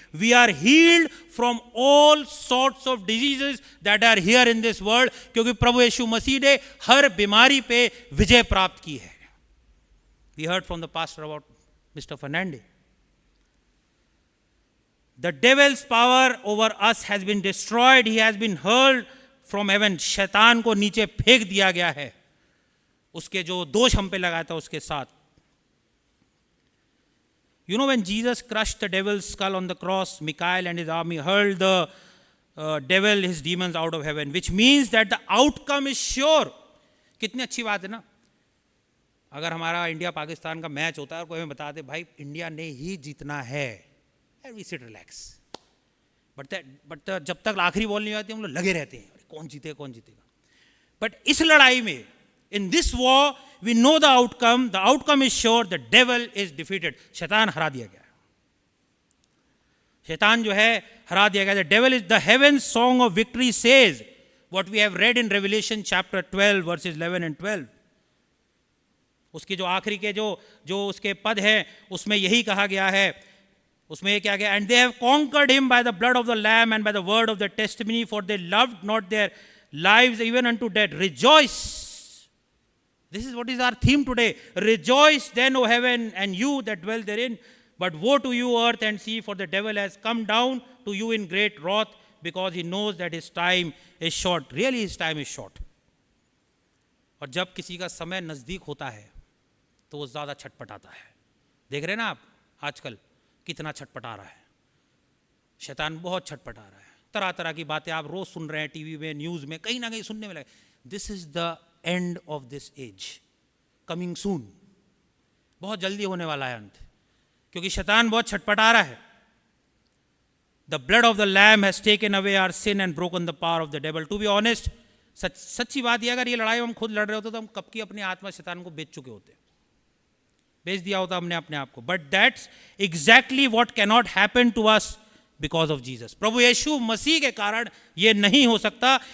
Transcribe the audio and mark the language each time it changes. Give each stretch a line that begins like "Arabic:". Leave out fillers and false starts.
English: We are healed from all sorts of diseases that are here in this world,
Hindi: क्योंकि प्रभु यीशु मसीह ने हर बीमारी पे विजय प्राप्त की है.
English: We heard from the pastor about Mr. Fernandez. The devil's power over us has been destroyed. He has been hurled from heaven.
Hindi: शैतान को नीचे फेंक दिया गया है, उसके जो दोष हम पे लगाया था उसके साथ.
English: You know, when Jesus crushed the devil's skull on the cross, Michael and his army hurled the devil, his demons out of heaven, which means that the outcome is sure.
Hindi: कितनी अच्छी बात है ना. अगर हमारा इंडिया पाकिस्तान का match होता है और कोई हमें बता दे भाई इंडिया ने ही जीतना है,
English: and we sit relax.
Hindi: But जब तक आखिरी बॉल नहीं आती हम लोग लगे रहते हैं कौन जीतेगा. बट इस लड़ाई में,
English: in this war, we know the outcome. The outcome is sure. The devil is defeated.
Hindi: शैतान हरा दिया गया. शैतान जो है हरा दिया गया.
English: The devil is the heaven's song of victory says what we have read in Revelation chapter 12 verses 11 and 12.
Hindi: उसकी जो आखिरी के जो उसके पद हैं उसमें यही कहा गया है. उसमें ये क्या गया?
English: And they have conquered him by the blood of the Lamb and by the word of the testimony, for they loved not their lives even unto death. Rejoice. This is what is our theme today. Rejoice then, O heaven, and you that dwell therein. But woe to you, earth and sea, for the devil has come down to you in great wrath, because he knows that his time is short. Really, his time is short.
Hindi: और जब किसी का समय नज़दीक होता है तो वो ज़्यादा छटपटाता है. देख रहे हैं ना आप आजकल कितना छटपटा रहा है. शैतान बहुत छटपटा रहा है. तरह तरह की बातें आप रोज़ सुन रहे हैं टीवी में, न्यूज़ में, कहीं ना कहीं सुनने में लगे.
English: This is the end of this age, coming soon.
Hindi: बहुत जल्दी होने वाला है अंत, क्योंकि शैतान बहुत छटपटा रहा है.
English: The blood of the Lamb has taken away our sin and broken the power of the devil. To be honest,
Hindi: सच्ची बात यह, अगर ये लड़ाई हम खुद लड़ रहे होते तो हम कब की अपनी आत्मा शैतान को बेच चुके होते, बेच दिया होता हमने अपने आप को.
English: But that's exactly what cannot happen to us because of Jesus.
Hindi: प्रभु यीशु मसीह के कारण ये नहीं हो सकता.